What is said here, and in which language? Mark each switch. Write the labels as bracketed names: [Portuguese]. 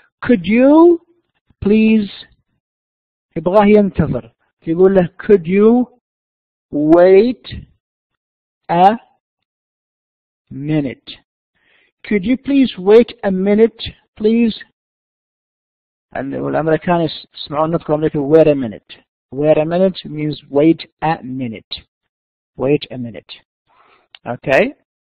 [English] Could you please [Arabic] يبغاه ينتظر. يقول له [English] could you wait a minute. Could you please wait a minute please. [Arabic] والأمريكان يسمعون نطق الأمريكي [English] wait a minute. Wait a minute means wait a minute. Wait a minute. Okay.